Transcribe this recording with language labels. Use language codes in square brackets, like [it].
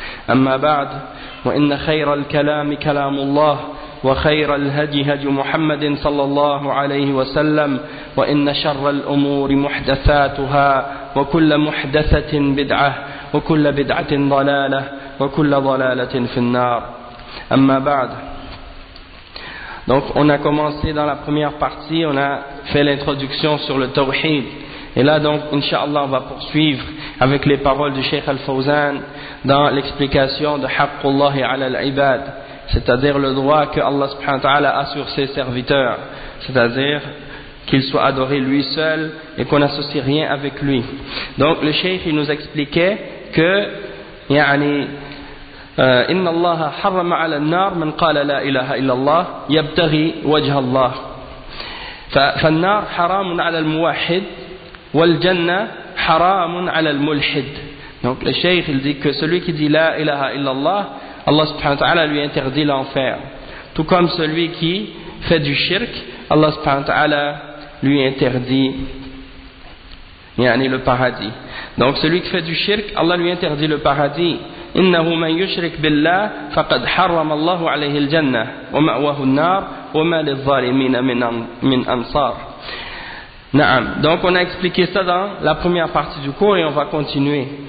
[ar] أما بعد وإن خير الكلام كلام الله وخير الهدي هدي محمد صلى الله عليه وسلم وإن شر الأمور محدثاتها وكل محدثة بدعة وكل بدعة ضلالة وكل ضلالة في النار أما بعد. [fr] Donc on a commencé dans la première partie, on a fait l'introduction sur le tawhid. Et là donc, inshallah, on va poursuivre avec les paroles du Cheikh Al-Fawzan dans l'explication de [ar] haqqullahi ala al-ibad, [fr] c'est-à-dire le droit que Allah subhanahu wa ta'ala a sur ses serviteurs, c'est-à-dire qu'il soit adoré lui seul et qu'on n'associe rien avec lui. Donc le Cheikh, il nous expliquait que [ar] يعني إن الله حرم على النار من قال لا إله إلا الله يبتغي وجه الله فالنار حرام على الموحد والجنة حرام على الملحد. [fr] Donc le cheikh il dit que celui qui dit la ilaha illallah, Allah subhanahu wa ta'ala lui interdit l'enfer, tout comme celui qui fait du shirk, Allah subhanahu wa ta'ala lui interdit يعني le paradis. Donc celui qui fait du shirk, Allah lui interdit le paradis. [ar] إنه من يشرك بالله فقد حرم الله عليه الجنة ومأواه النار وما للظالمين من أنصار. نعم. [fr] Donc on a expliqué ça dans la première partie du cours et on va continuer.